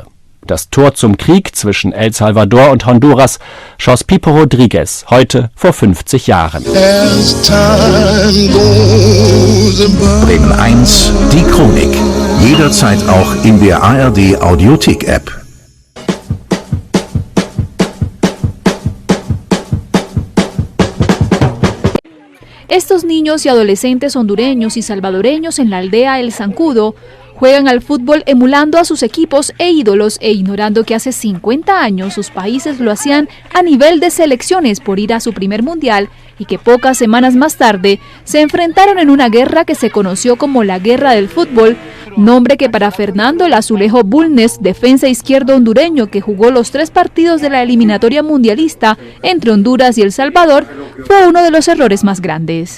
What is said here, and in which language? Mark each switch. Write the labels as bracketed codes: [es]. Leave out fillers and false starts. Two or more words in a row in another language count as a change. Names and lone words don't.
[de] Das Tor zum Krieg zwischen El Salvador und Honduras schoss Pipo Rodriguez heute vor 50 Jahren. Bremen 1, die Chronik. Jederzeit auch in der ARD Audiothek-App. [es] Estos niños y adolescentes hondureños y salvadoreños en la aldea El Zancudo juegan al fútbol emulando a sus equipos e ídolos e ignorando que hace 50 años sus países lo hacían a nivel de selecciones por ir a su primer mundial y que pocas semanas más tarde se enfrentaron en una guerra que se conoció como la Guerra del Fútbol, nombre que para Fernando el Azulejo Bulnes, defensa izquierdo hondureño que jugó los 3 partidos de la eliminatoria mundialista entre Honduras y El Salvador, fue uno de los errores más grandes.